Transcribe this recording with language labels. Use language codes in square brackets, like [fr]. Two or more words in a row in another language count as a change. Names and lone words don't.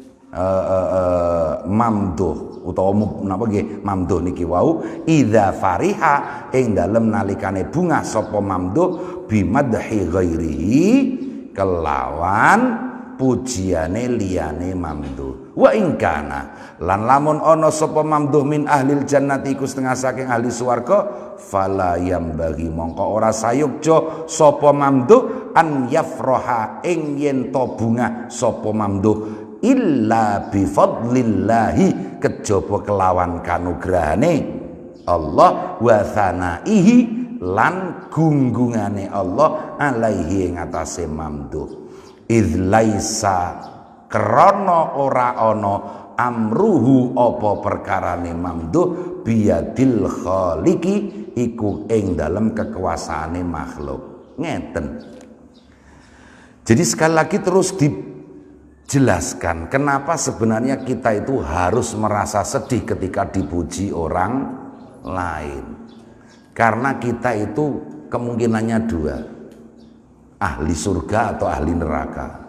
[jv] mamduh utawa napa nggih mamduh niki wau [ar] إذا فرح [jv] ing dalem nalikane bungah sapa mamduh [ar] بمدح غيره [jv] kelawan pujiane liyane mamduh. [ar] وإن كان [jv] lan lamun ana sapa mamduh [ar] من أهل الجنة [jv] iku setengah saking ahli swarga [ar] فلا ينبغي [jv] mongko ora sayukja sapa mamduh [ar] أن يفرح [jv] ing yen to bungah sapa mamduh [ar] إلا بفضل الله [jv] kejaba kelawan kanugrahane Allah [ar] وثنائه [jv] lan gunggungane Allah alaihi ing atase mamduh [ar] إذ ليس [jv] krana ora ana amruhu apa perkarane mamduh [ar] بيد الخالق [jv] iku ing dalem kekuasaane makhluk. Ngeten. [id] Jadi sekali lagi terus dijelaskan kenapa sebenarnya kita itu harus merasa sedih ketika dipuji orang lain. Karena kita itu kemungkinannya dua, ahli surga atau ahli neraka.